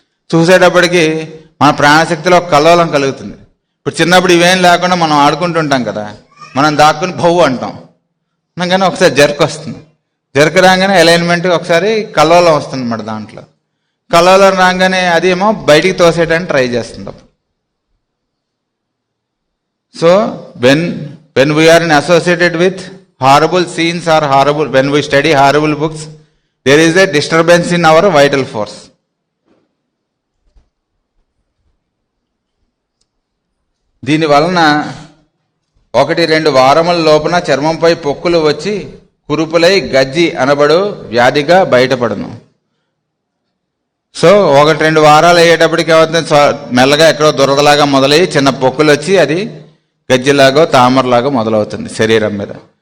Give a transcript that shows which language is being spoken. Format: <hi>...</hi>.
<te>చూసేటప్పటికి మన ప్రాణశక్తిలో ఒక కల్లోలం కలుగుతుంది. ఇప్పుడు చిన్నప్పుడు ఇవేం లేకుండా మనం ఆడుకుంటుంటాం కదా, మనం దాక్కుని భవ్వు అంటాం, కానీ ఒకసారి జర్క్ వస్తుంది. జర్క్ రాగానే అలైన్మెంట్ ఒకసారి కల్లోలం వస్తుంది అన్నమాట. దాంట్లో కల్లోలం రాగానే అది ఏమో బయటికి తోసేయడానికి ట్రై చేస్తుంది.</te> <en>So when we are associated with horrible scenes or when we study horrible books, there is a disturbance in our vital force.</en> <te>దీని వలన 1-2 వారముల లోపున చర్మంపై పొక్కులు వచ్చి కురుపులై గజ్జి అనబడు వ్యాధిగా బయటపడను. సో 1-2 వారాలు అయ్యేటప్పటికి ఏమవుతుంది, మెల్లగా ఎక్కడో దురదలాగా మొదలయ్యి చిన్న పొక్కులు వచ్చి అది గజ్జిలాగో తామరలాగో మొదలవుతుంది శరీరం మీద.</te>